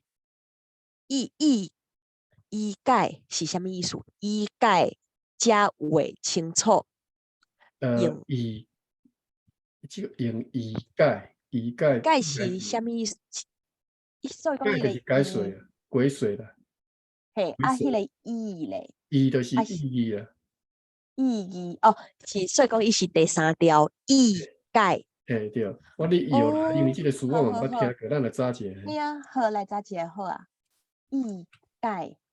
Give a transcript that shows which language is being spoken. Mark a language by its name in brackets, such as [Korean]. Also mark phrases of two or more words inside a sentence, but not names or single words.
[Min Nan Chinese] 意解是什么意思？意解才会清楚。用这个用意解解是什么意思？所以讲解就是解水啊，解水啦。嘿，迄个意咧，就是意义啊。意义哦，是所以讲伊是第3条意解。对，我咧摇啦，因为这个词我嘛捌听过，咱来查一下。对啊，好，来查一下好啊。意解，